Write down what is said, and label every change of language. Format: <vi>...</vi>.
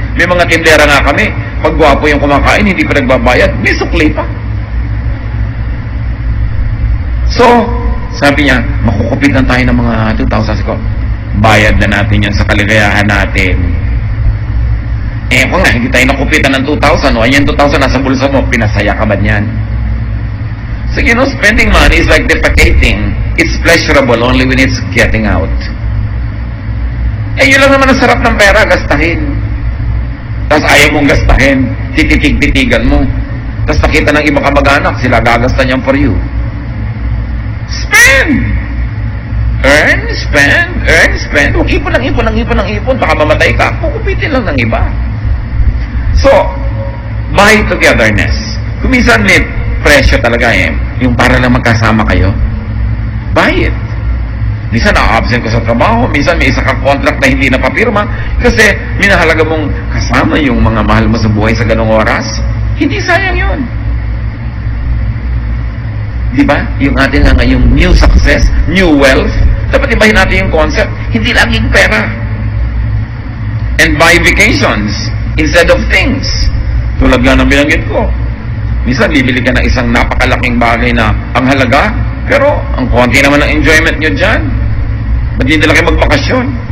<tl>May mga tindera nga kami. Pag gwapo yung kumakain, hindi pa nagbabayad. May sukli pa. So, sabi niya, makukupitan tayo ng mga 2,000. Sabi ko, bayad na natin yan sa kaligayahan natin. Eh, kung nga, hindi tayo nakupitan ng 2,000. O, yan 2,000 nasa bulsa mo. Pinasaya ka ba niyan?</tl> <en>So, you know, spending money is like defecating. It's pleasurable only when it's getting out.</en> <tl>Eh, yun lang naman ang sarap ng pera, gastahin. Tapos ayaw mong gastahin, tititig-titigan mo. Tapos nakita ng ibang kamag-anak, sila gagastan yan</tl> <en>for you. Spend! Earn, spend, earn, spend.</en> <tl>Huwag ipon ng ipon ng ipon ng ipon, baka mamatay ka. Kukupitin lang ng iba.</tl> <en>So, buy togetherness.</en> <tl>Kuminsan may presyo talaga eh. Yung para lang magkasama kayo.</tl> <en>Buy it.</en> <tl>Minsan na-absent ko sa trabaho, minsan may isa kang contract na hindi napapirma kasi minahalaga mong kasama yung mga mahal mo sa buhay sa ganong oras. Hindi sayang yun. Diba? Yung atin nga yung</tl> <en>new success, new wealth,</en> <tl>dapat ibahin natin yung concept. Hindi laging pera.</tl> <en>And buy vacations instead of things.</en> <tl>Tulad nga ng binanggit ko. Minsan, bibili ka ng isang napakalaking bagay na ang halaga, pero ang konti naman ang enjoyment nyo dyan. Ba't hindi lang kayo magbakasyon?</tl>